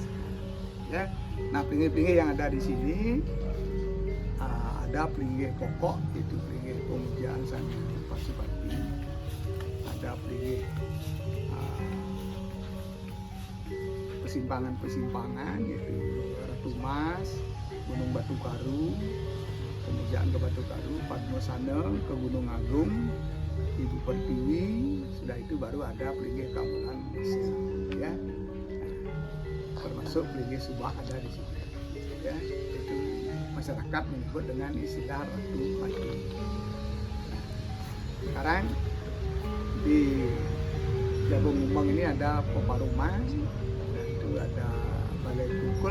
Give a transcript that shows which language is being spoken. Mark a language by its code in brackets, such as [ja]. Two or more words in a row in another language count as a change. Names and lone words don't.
[id] Ya, nah Plinggih-plinggih yang ada di sini ada Plinggih pokok, itu Plinggih Pemujaan Sang Pasupati. Ada Plinggih persimpangan-persimpangan, yaitu Ratu Mas, Gunung Batu Karu, Pemujaan ke Batu Karu, Padmasana ke Gunung Agung, Ibu Pertiwi. Sudah itu baru ada Plinggih Kamulan Desa. Ya, termasuk Plinggih Subak ada di sini. Ya, itu masyarakat menyebut dengan istilah Ratu Mati. Nah, sekarang di Jabung Mumbeng ini ada Peparuman, dan itu ada Balai Kukul.